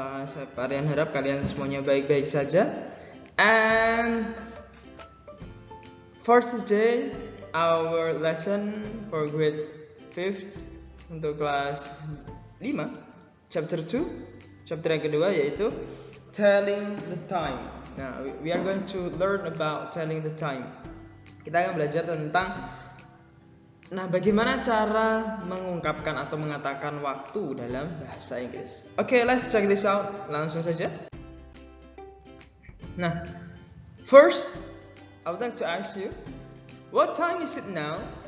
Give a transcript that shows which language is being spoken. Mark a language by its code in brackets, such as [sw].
[id] Saya harap kalian semuanya baik-baik saja. [en] And for today, our lesson for grade 5 [id] untuk kelas 5, [en] chapter 2. Chapter [id] yang kedua yaitu [en] telling the time. Nah, we are going to learn about telling the time. [id] Kita akan belajar tentang bagaimana cara mengungkapkan atau mengatakan waktu dalam bahasa Inggris. [en] Okay, let's check this out. [id] Langsung saja. [en] Nah, first I would like to ask you, what time is it now?